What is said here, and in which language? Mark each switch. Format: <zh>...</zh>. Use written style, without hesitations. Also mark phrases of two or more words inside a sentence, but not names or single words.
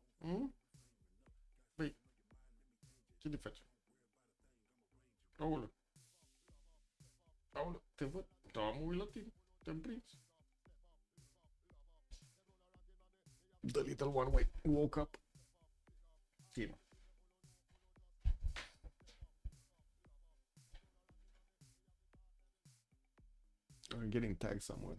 <ro>Păi, ce le faci? Aoleu. Aoleu, te văd. Da, mă uit la tine. Te-am prins.</ro> <en>The little one woke up. Fine. I'm getting tagged somewhere.</en>